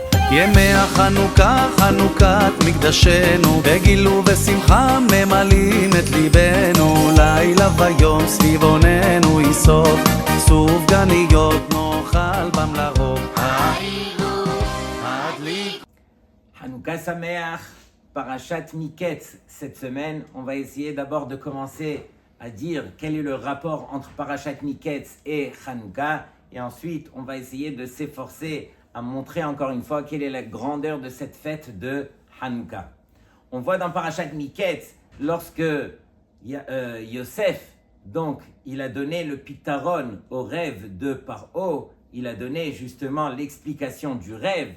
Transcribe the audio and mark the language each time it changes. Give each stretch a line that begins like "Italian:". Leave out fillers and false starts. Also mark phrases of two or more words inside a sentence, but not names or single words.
Hebrew: ימי החנוכה, חנוכת מקדשנו, בגילו ושמחה ממלאים את ליבנו, לילה ויום סביב עוננו יסוף, סוף גניות נאכל בם לרוב. חנוכה שמח, פרשת מקץ.
French: Cette semaine, on va essayer d'abord de commencer à dire quel est le rapport entre Parashat Miketz et Hanouka, et ensuite on va essayer de s'efforcer à montrer encore une fois quelle est la grandeur de cette fête de Hanouka. On voit dans Parashat Miketz, lorsque Yosef, donc, il a donné le pitaron au rêve de Paro, il a donné justement l'explication du rêve.